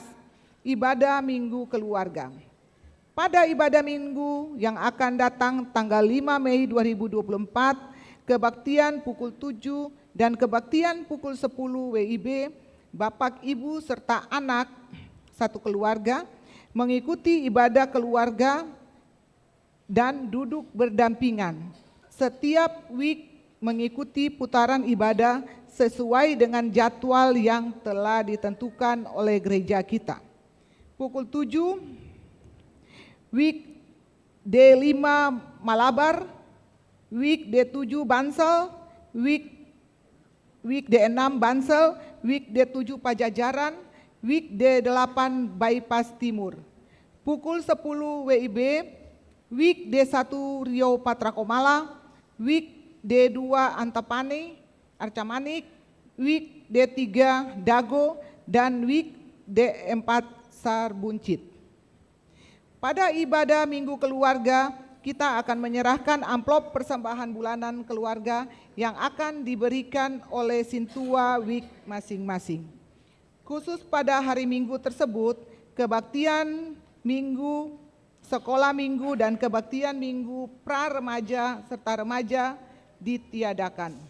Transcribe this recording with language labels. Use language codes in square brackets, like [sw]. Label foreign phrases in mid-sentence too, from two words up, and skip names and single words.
[id] Ibadah Minggu Keluarga. Pada ibadah Minggu yang akan datang tanggal 5 Mei 2024, kebaktian pukul 7 dan kebaktian pukul 10 WIB, Bapak, Ibu, serta anak satu keluarga mengikuti ibadah keluarga dan duduk berdampingan. Setiap week mengikuti putaran ibadah sesuai dengan jadwal yang telah ditentukan oleh gereja kita. Pukul 7, week D5 Malabar, week D7 Bansel, week D6 Bansel, week D7 Pajajaran, week D8 Bypass Timur. Pukul 10 WIB, week D1 Rio Patrakomala, week D2 Antapani, Arcamanik, week D3 Dago, dan week D4 Sarbuncit. Pada ibadah Minggu Keluarga, kita akan menyerahkan amplop persembahan bulanan keluarga yang akan diberikan oleh Sintua week masing-masing. Khusus pada hari Minggu tersebut, kebaktian Minggu, sekolah Minggu, dan kebaktian Minggu pra-remaja serta remaja ditiadakan.